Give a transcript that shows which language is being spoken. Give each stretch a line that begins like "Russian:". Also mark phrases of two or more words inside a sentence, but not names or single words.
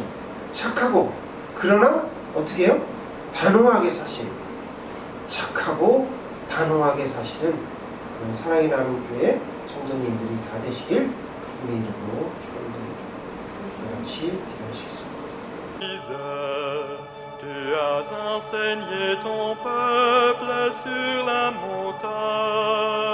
Korean: 착하고. 그러나 어떻게 해요? 단호하게 사셔야 돼요. 착하고 단호하게 사시는 그런 사랑이 나는 교회 성도님들이 다 되시길 주님의 이름으로 축원드립니다. 같이 기도하시겠습니다.
French: Tu as enseigné ton peuple sur la montagne.